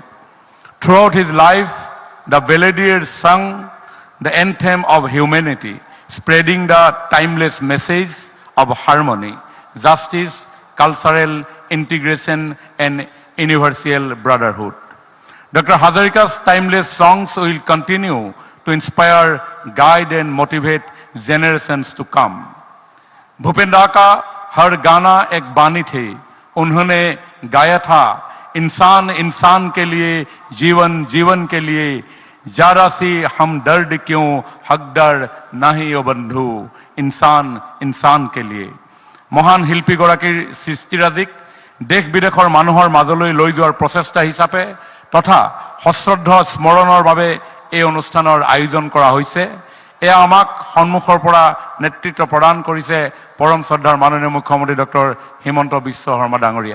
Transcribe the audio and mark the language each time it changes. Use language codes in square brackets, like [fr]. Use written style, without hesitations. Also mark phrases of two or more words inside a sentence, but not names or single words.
[en] Throughout his life, the Balladeers sung the anthem of humanity, spreading the timeless message of harmony, justice, cultural integration and universal brotherhood. Dr. Hazarika's timeless songs will continue to inspire, guide and motivate generations to come. [hi] भूपेन दा का हर गाना एक बानी थी, उन्होंने गाया था, इंसान इंसान के लिए, जीवन जीवन के लिए, जरा सी हम दर्द क्यों, हकदार नहीं ओ बंधु, इंसान इंसान के लिए। [as] महान শিল্পীগৰাকীৰ সৃষ্টিৰাজিক দেশ বিদেশৰ মানুহৰ মাজলৈ লৈ যোৱাৰ প্ৰচেষ্টা হিচাপে তথা সশ্ৰদ্ধ স্মৰণৰ বাবে এই অনুষ্ঠানৰ আয়োজন কৰা হৈছে। এয়া আমাক সন্মুখৰ পৰা নেতৃত্ব প্ৰদান কৰিছে পৰম শ্ৰদ্ধাৰ মাননীয় মুখ্যমন্ত্ৰী ডক্টৰ হিমন্ত বিশ্ব শৰ্মা ডাঙৰীয়াই।